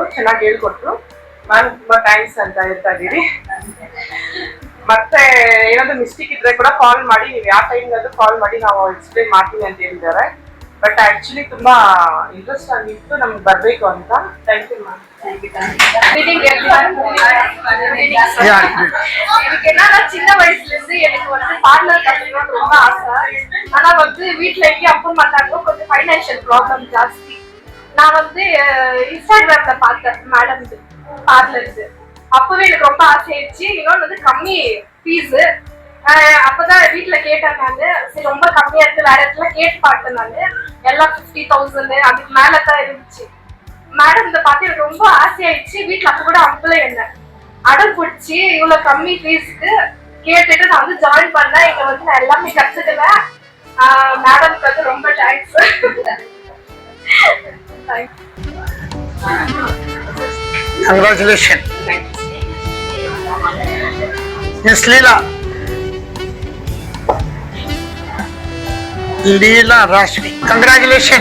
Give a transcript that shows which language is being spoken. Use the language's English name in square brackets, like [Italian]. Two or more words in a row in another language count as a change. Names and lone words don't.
[Kannada] ಚೆನ್ನಾಗಿ ಹೇಳ್ಕೊಟ್ರು. ಮ್ಯಾಮ್ ತುಂಬಾ ಥ್ಯಾಂಕ್ಸ್ ಅಂತ ಹೇಳ್ತಾ ಇದೀರಿ. ಮತ್ತೆ ಏನಾದ್ರು ಮಿಸ್ಟೇಕ್ ಇದ್ರೆ ಕೂಡ ಕಾಲ್ ಮಾಡಿ, ನೀವು ಯಾವ ಟೈಮ್ಗಾದ್ರೂ ಕಾಲ್ ಮಾಡಿ ನಾವು ಎಕ್ಸ್ಪ್ಲೇನ್ ಮಾಡ್ತೀವಿ ಅಂತ ಹೇಳಿದ್ದಾರೆ. [English] but actually [Kannada] ತುಂಬಾ ಇಂಟ್ರೆಸ್ಟ್ ಆಗಿತ್ತು ನಮ್ಗೆ ಬರ್ಬೇಕು ಅಂತ. [English] thank you ma'am. [Tamil] எனக்கு என்னன்னா சின்ன வயசுல இருந்து எனக்கு வந்து பார்லர் கத்துக்கணும்னு ரொம்ப ஆசை. ஆனா வந்து வீட்டுல எங்கேயும் அனுப்ப மாட்டாங்க, கொஞ்சம் [English] financial problem [Tamil] ஜாஸ்தி. நான் வந்து இன்ஸ்டாகிராம்ல பார்த்தேன் மேடம் பார்லருக்கு. அப்பவே எனக்கு ரொம்ப ஆசையாயிடுச்சு. இன்னொன்று வந்து கம்மி ஃபீஸ். அப்பதான் வீட்டுல கேட்டேன் நானு, சரி ரொம்ப கம்மியா இருக்கு, வேற இடத்துல கேட்டு பார்த்தேன் நானு. எல்லாம் 50,000 அதுக்கு மேலதான் இருந்துச்சு. மேடம் இந்த பார்த்து எனக்கு ரொம்ப ஆசையாயிடுச்சு. வீட்டுல அப்ப கூட அனுப்பல, என்ன அடம் பிடிச்சி இவ்வளவு கம்மி ஃபீஸ்க்கு கேட்டுட்டு நான் வந்து ஜாயின் பண்ணேன். இங்க வந்து நான் எல்லாமே கத்துக்குவேன். மேடம்க்கு வந்து ரொம்ப தேங்க்ஸ். [English] Congratulations. Miss Leela. Leela Rashmi. Congratulations.